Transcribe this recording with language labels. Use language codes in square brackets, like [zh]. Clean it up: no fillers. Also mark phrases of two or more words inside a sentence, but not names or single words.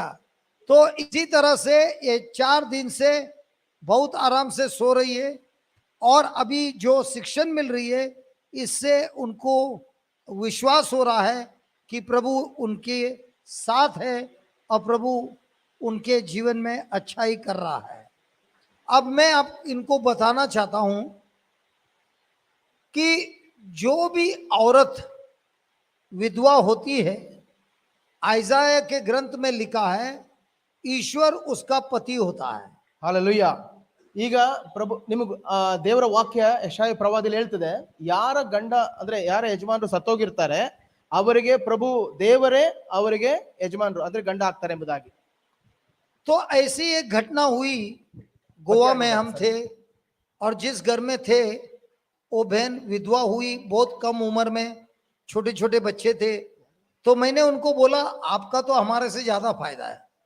[hi] तो इसी तरह से ये 4 दिन से बहुत आराम से सो रही है और अभी जो शिक्षण मिल रही है इससे उनको विश्वास हो रहा है कि प्रभु उनके साथ है और प्रभु उनके जीवन में अच्छाई कर रहा है। अब मैं आप इनको बताना चाहता हूं कि जो भी औरत विधवा होती है, आइजाया के ग्रंथ में लिखा है ईश्वर उसका पति होता है। [kn] ಹಾಲೆಲೂಯ। ಈಗ ಪ್ರಭು ನಿಮಗೆ ದೇವರ ವಾಕ್ಯ ಯೆಶಾಯ ಪ್ರವಾದಿಯಲ್ಲಿ ಹೇಳ್ತದೆ, ಯಾರ ಗಂಡ ಅಂದ್ರೆ ಯಾರ ಯಜಮಾನರು ಸತ್ತೋಗಿರ್ತಾರೆ ಅವರಿಗೆ ಪ್ರಭು ದೇವರೇ ಅವರಿಗೆ ಯಜಮಾನರು ಅಂದ್ರೆ ಗಂಡ ಆಗ್ತಾರೆ ಎಂಬುದಾಗಿ। [hi] तो ऐसी एक घटना हुई, गोवा में हम थे और जिस घर में थे वो बहन विधवा हुई, बहुत कम उम्र में, छोटे छोटे बच्चे थे। तो मैंने उनको बोला आपका तो हमारे से ज्यादा फायदा है।